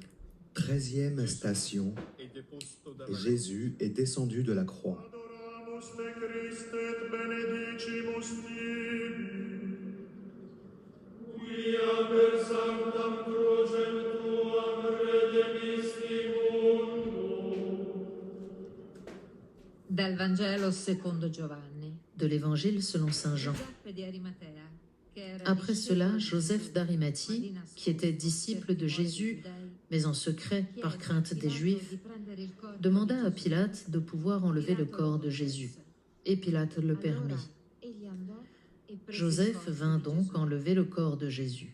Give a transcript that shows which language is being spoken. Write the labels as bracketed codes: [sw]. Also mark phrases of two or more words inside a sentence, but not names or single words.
[fr] 13e station. Jésus est descendu de la croix. [la] Adoramus te Christe et benedicimus tibi, quia per sanctam crucem tuam redemisti mundum. [it] Dal Vangelo secondo Giovanni. [fr] De l'Évangile selon saint Jean. [it] Giuseppe di Arimatea, che era [fr] Après cela, [it] discepolo [fr] Joseph d'Arimathie, qui était disciple de Jésus, mais en secret par crainte des Juifs, demanda à Pilate de pouvoir enlever le corps de Jésus. Et Pilate le permit. Joseph vint donc enlever le corps de Jésus.